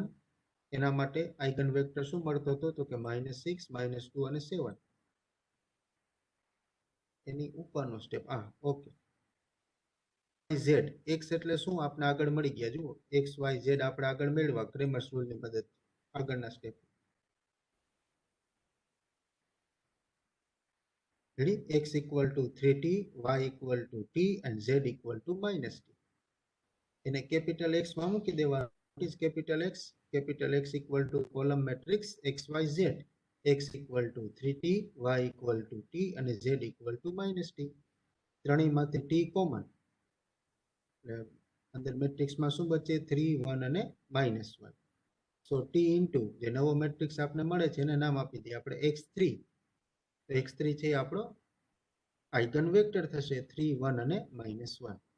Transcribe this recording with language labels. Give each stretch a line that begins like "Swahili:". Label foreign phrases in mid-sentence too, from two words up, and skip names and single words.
Gujarati: એના માટે
English: eigen vector
Gujarati: શું મળતો હતો? તો કે -6, -2 અને 7. એની ઉપરનો સ્ટેપ ઓકે. ઝેડ એક્સ એટલે શું આપણે આગળ મળી ગયા. જુઓ એક્સ વાય ઝેડ આપણે આગળ મેળવા ક્રેમર્સ રૂલની મદદથી.
English: આગળના સ્ટેપ ready, x equal to 3t, y equal to t and z equal to -t.
Gujarati: એને કેપિટલ x માં મૂકી દેવાનું.
English: What is capital X? Capital X equal to column matrix x y z. x equal to 3t, y equal to t અને z equal to -t.
Gujarati: ત્રણેયમાંથી t કોમન, એટલે અંદર મેટ્રિક્સમાં શું બચે? 3, 1 અને -1.
English: so t into
Gujarati: જે નવો મેટ્રિક્સ આપણે મળે છે એને નામ આપી દઈએ આપણે x3. તો x3 છે આપણો
English: eigen vector
Gujarati: થશે 3, 1 અને -1.